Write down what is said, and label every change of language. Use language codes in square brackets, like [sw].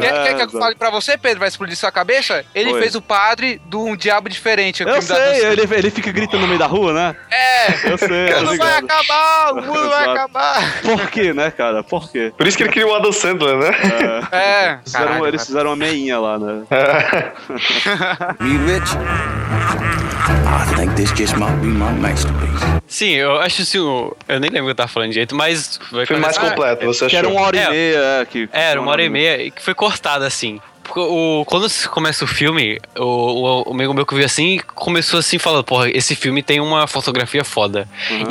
[pt] Quer que eu fale pra você, Pedro? Vai explodir sua cabeça? Ele fez o padre do Um Diabo Diferente. Eu sei, ele fica gritando no meio da rua, né? É. Eu sei. O mundo vai acabar, o mundo vai acabar. Por quê, né, cara? Por quê? Por isso que ele criou o Adam Sandler, né? É. Eles fizeram uma meinha lá, né? Rich. [en] I think this just might be my masterpiece. [pt] Sim, eu acho assim, eu nem lembro o que eu tava falando direito, mas... Foi começar. Mais completo, você achou? Que era uma hora e meia. Era uma hora e meia, e que foi cortada assim. Porque quando começa o filme, o amigo meu que viu assim, começou assim, falando, porra, esse filme tem uma fotografia foda. Uhum.